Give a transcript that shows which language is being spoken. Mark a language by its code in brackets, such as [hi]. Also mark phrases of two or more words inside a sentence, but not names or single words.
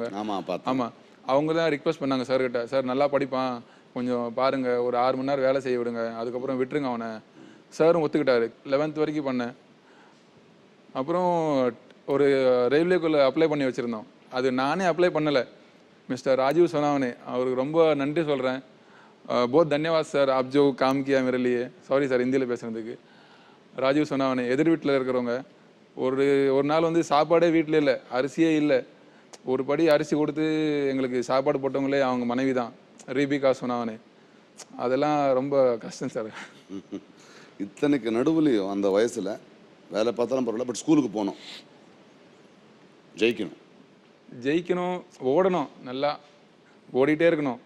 [ta] ஆமாம், அவங்க தான் ரிக்வெஸ்ட் பண்ணாங்க சார்கிட்ட, சார் நல்லா படிப்பான், கொஞ்சம் பாருங்கள், ஒரு 6 மணி நேரம் வேலை செய்ய விடுங்க, அதுக்கப்புறம் விட்டுருங்க அவனை. சாரும் ஒத்துக்கிட்டாரு. 11th வரைக்கும் பண்ணேன். அப்புறம் ஒரு ரயில்வேக்குள்ளே அப்ளை பண்ணி வச்சுருந்தோம். அது நானே அப்ளை பண்ணலை, மிஸ்டர் ராஜீவ் சொன்னாவனே, அவருக்கு ரொம்ப நன்றி சொல்கிறேன். [hi] बहुत धन्यवाद सर, आप जो काम किया मेरे लिए. [ta] சாரி சார் ஹிந்தியில் பேசுகிறதுக்கு. ராஜீவ் சொன்னாவனே, எதிர் வீட்டில் இருக்கிறவங்க ஒரு நாள் வந்து சாப்பாடே வீட்டில் இல்லை, அரிசியே இல்லை. ஒரு படி அரிசி கொடுத்து எங்களுக்கு சாப்பாடு போட்டவங்களே அவங்க மனைவி தான், ரீபிகா சொன்னாவனே. அதெல்லாம் ரொம்ப கஷ்டம் சார். இத்தனைக்கு நடுவுலையும் அந்த வயசில் வேலை பார்த்தாலும் பரவாயில்ல, பட் ஸ்கூலுக்கு போகணும், ஜெயிக்கணும், ஓடணும், நல்லா ஓடிட்டே இருக்கணும்.